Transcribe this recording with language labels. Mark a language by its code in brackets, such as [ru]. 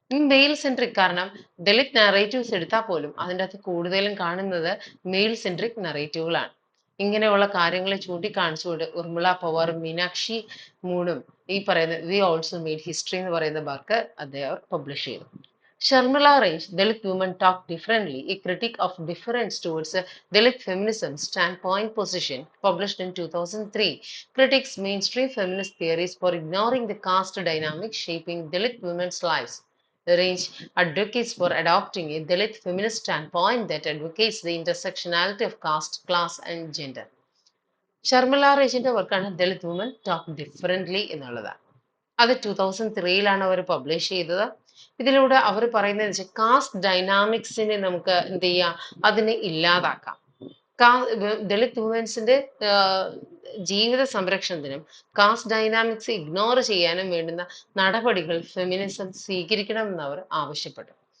[ml] Mail centric, കാരണം Dalit narratives എടുത്താൽ പോലും അതിൻ്റെ അകത്ത് കൂടുതലും കാണുന്നത് മെയിൽ സെൻട്രിക് നറേറ്റീവുകളാണ്. ഇങ്ങനെയുള്ള കാര്യങ്ങളെ ചൂണ്ടിക്കാണിച്ചുകൊണ്ട് ഉർമിള പവാറും മീനാക്ഷി മൂണും ഈ പറയുന്ന വി ഓൾസോ മെയ്ഡ് ഹിസ്റ്ററി എന്ന് പറയുന്ന വർക്ക് അദ്ദേഹം പബ്ലിഷ് ചെയ്തു. [en] Sharmila Range, Dalit Women Talk Differently, a critique of difference towards Dalit feminism standpoint position, published in 2003, critiques mainstream feminist theories for ignoring the caste dynamics shaping Dalit women's lives. Range advocates for adopting a Dalit feminist standpoint that advocates the intersectionality of caste, class, and gender. [ml] Sharmila റേഷിന്റെ വർക്കാണ് Dalit woman talk ഡിഫറently എന്നുള്ളതാണ്. അത് 2003-ലാണ് അവർ publish ചെയ്തത്. ഇതിലൂടെ അവർ പറയുന്നത് വെച്ചാൽ cast ഡൈനാമിക്സിനെ നമുക്ക് എന്ത് ചെയ്യാം, അതിനെ ഇല്ലാതാക്കാം. ദളിത് വുമൻസിന്റെ ജീവിത സംരക്ഷണത്തിനും കാസ്റ്റ് ഡൈനാമിക്സ് ഇഗ്നോർ ചെയ്യാനും വേണ്ടുന്ന നടപടികൾ ഫെമിനിസം സ്വീകരിക്കണമെന്ന് അവർ ആവശ്യപ്പെട്ടു.